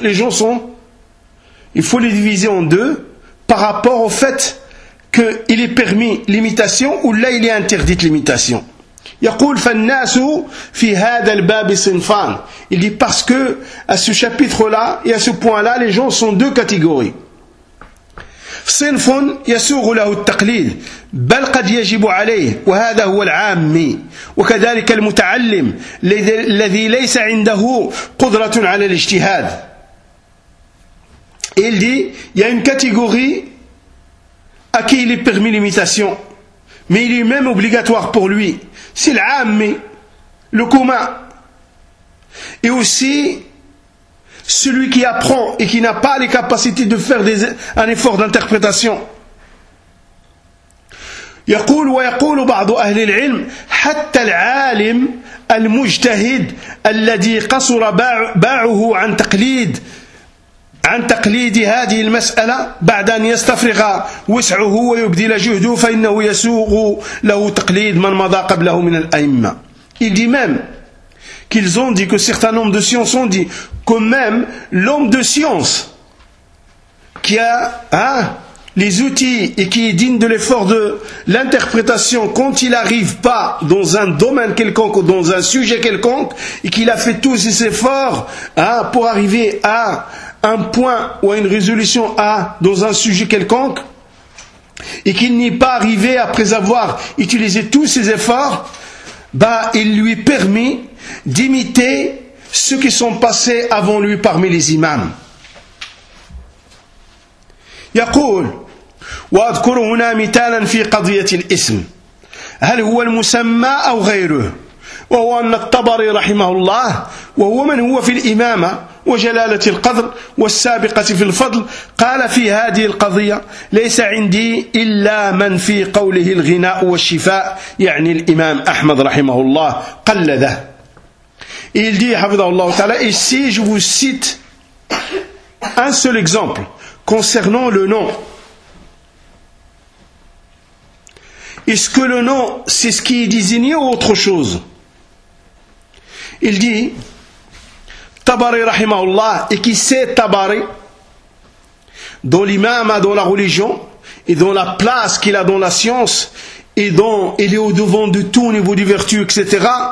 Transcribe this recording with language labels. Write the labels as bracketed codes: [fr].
[fr] Les gens sont, il faut les diviser en deux par rapport au fait qu'il est permis l'imitation ou là il est interdit l'imitation. [ar] يقول فالناس في هذا الباب صنفان. [fr] Il dit parce que à ce chapitre là et à ce point là les gens sont deux catégories. [ar] صنف يسوغ له التقليد بل قد يجب عليه وهذا هو العامي وكذلك المتعلم الذي ليس عنده قدرة على الاجتهاد. [fr] Il dit il y a une catégorie à qui il est permis l'imitation mais il est même obligatoire pour lui. C'est l'âme, le commun. Et aussi, celui qui apprend et qui n'a pas les capacités de faire un effort d'interprétation. [ar] يقول ويقول بعض أهل العلم حتى العالم المجتهد الذي قصر باعه عن تقليد هذه المسألة بعد أن يستفرغ وسعه ويبذل جهده فإنه يسوغ له تقليد من مضى قبله من الأئمة. [fr] Il dit même qu'ils ont dit que certains hommes de science ont dit que même l'homme de science qui a les outils et qui est digne de l'effort de l'interprétation quand il n'arrive pas dans un domaine quelconque ou dans un sujet quelconque et qu'il a fait tous ses efforts pour arriver à un point ou à une résolution dans un sujet quelconque et qu'il n'est pas arrivé après avoir utilisé tous ses efforts, il lui permet d'imiter ceux qui sont passés avant lui parmi les imams. [ar] يقول وأذكر هنا مثالا في قضية الاسم هل هو المسمى أو غيره وهو أن الطبري رحمه الله وهو من هو في الإمامة وجلالة القدر والسابقة في الفضل قال في هذه القضية ليس عندي إلا من في قوله الغناء والشفاء يعني الإمام أحمد رحمه الله قلده [fr] il dit [ar] حفظه الله تعالى [fr] ici je vous cite un seul exemple concernant le nom. Est-ce que le nom, c'est ce qui est désigné ou autre chose? Il dit, Tabari rahimahullah, et qui c'est Tabari? Dans l'imam, dans la religion, et dans la place qu'il a dans la science, et dont il est au-devant de tout au niveau du vertu, etc.